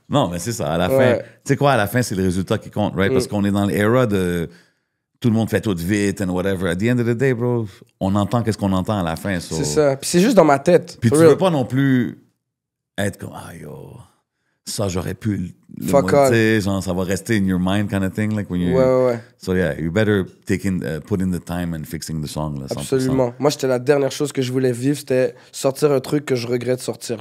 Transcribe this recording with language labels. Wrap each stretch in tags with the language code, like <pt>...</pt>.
<fr>Non, mais c'est ça. À la fin, tu sais quoi, à la fin, c'est le résultat qui compte, right? Parce qu'on est dans l'era de tout le monde fait tout vite</fr> <en>and whatever. At the end of the day, bro,</en> <fr>on entend qu'est-ce qu'on entend à la fin. C'est ça. Puis c'est juste dans ma tête. Puis tu veux pas non plus être comme, yo, ça, j'aurais pu</fr> <en>Fuck all.</en> <fr>Genre, ça va rester</fr> <en>in your mind kind of thing. Like when you...</en> <fr>Ouais.</fr> <en>So yeah, you better put in the time and fixing the song. Là, 100%.</en> <fr>Absolument. Moi, c'était la dernière chose que je voulais vivre, c'était sortir un truc que je regrette de sortir.</fr>